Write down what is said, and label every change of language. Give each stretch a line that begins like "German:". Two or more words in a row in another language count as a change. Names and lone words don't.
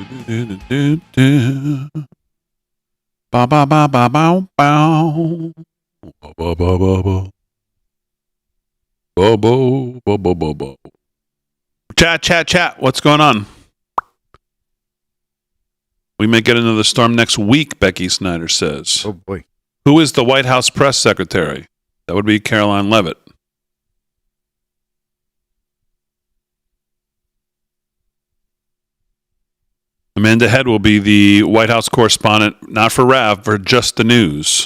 English: Ba ba ba ba bow bow. Ba ba ba ba ba. Bo bo bo bo bo bo. Chat. What's going on? We may get another storm next week, Becky Snyder says. Oh, boy. Who is the White House press secretary? That would be Caroline Leavitt. Amanda Head will be the White House correspondent, not for Rav, for just the news.